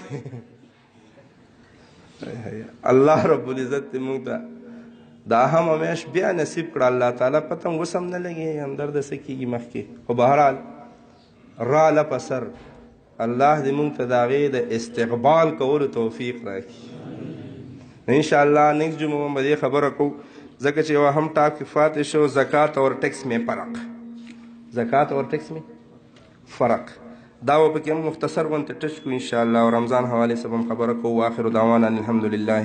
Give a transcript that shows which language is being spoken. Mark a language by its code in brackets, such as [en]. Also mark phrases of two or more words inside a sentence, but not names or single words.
[ar] الله رب العزت [ps] دې موږ ته دا هم همیش بیا نصیب کړه الله تعالی پته هم اوس هم نه لګي همدرد څه کېږي مخکې خو بهرحال راله په سر الله دې موږ ته د هغې د استقبال کولو توفیق راکړي انشاءالله نیکسټ جمعه به دې خبره کوو ځکه چې یوه هم ټاپک پاتې شو [ur] زکات اور ټیکس میں فرق زکات اور ټیکس میں فرق [ps] دا به پکې هم مختصر غونته ټچ کړو انشاءالله او رمضان حوالې سره هم خبره کوو [ar] واخر دعوانا الحمدلله